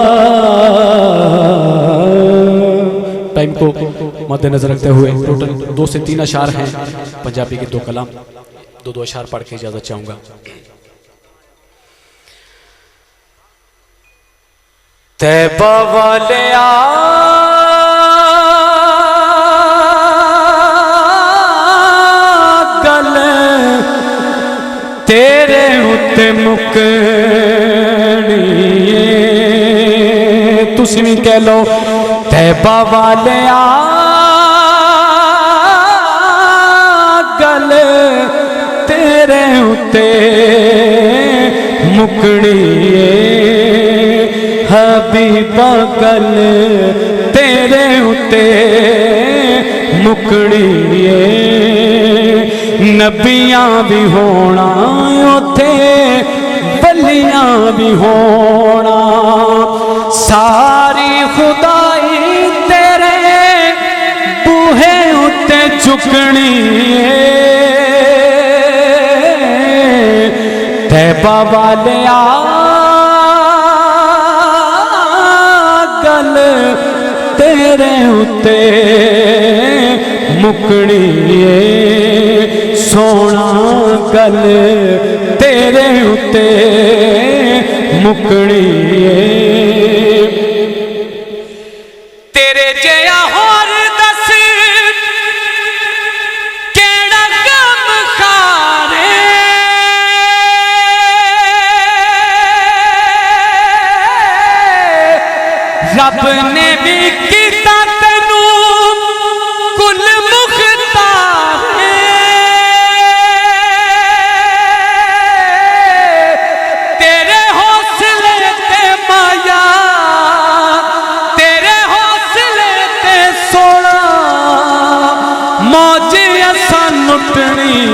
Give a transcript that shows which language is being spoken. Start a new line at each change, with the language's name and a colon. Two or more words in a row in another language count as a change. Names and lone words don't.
Urdu: ٹائم کو مد نظر رکھتے ہوئے ٹوٹل 2 سے 3 اشعار ہیں پنجابی کے 2 کلام 2 اشعار پڑھ کے اجازت چاہوں گا
Punjabi: طیبہ والے گل تیرے اتے مکنی تسی بھی کہہ لو طیبہ والے گل تیرے اتے مکنی حبیبہ گل تیرے اتے مکنی نبیاں بھی ہونا اوتھے ولیاں بھی ہونا ساری خدائی تیرے بوہے اتے چکنی طیبہ والے گل تیرے اتے مکنی سونا گل تیرے اتے مکنی تیرے جیا ہور دس کیڑا غم خارے رب نے بھی کیتا تینوں کل مختار تیرے حوصلے تے مایا تیرے حوصلے تے سونا موج اساں لٹنی